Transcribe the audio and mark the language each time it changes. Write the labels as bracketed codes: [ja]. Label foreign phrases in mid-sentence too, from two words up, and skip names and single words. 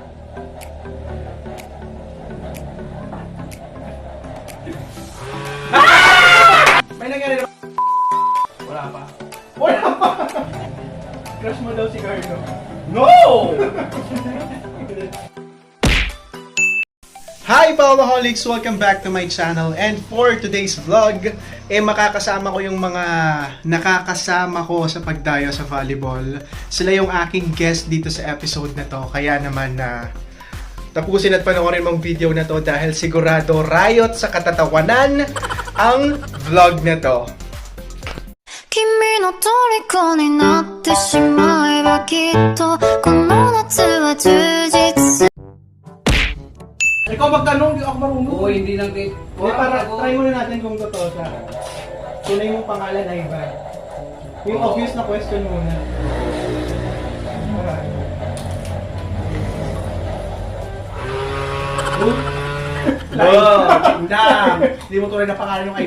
[tl] May nangyari na. Wala pa. Wala pa! Crush mo daw si Carlo. [en] No! Hi Paoloholics! Welcome back to my channel, and for today's vlog, [tl] makakasama ko yung mga nakakasama ko sa pagdayo sa volleyball. Sila yung aking guest dito sa episode na to, kaya naman na tapusin at panoorin mong video na to dahil sigurado riot sa katatawanan ang vlog na to. [ja] 君の虜になってしまえばきっとこの夏は充実する [tl] Ikaw magtanong, hindi ako marunong. Oo, hindi lang din. Para try muna natin kung totoo siya. Tunay mong pangalan na Ivan. Yung obvious na question muna. Hindi mo tunay na pangalan yung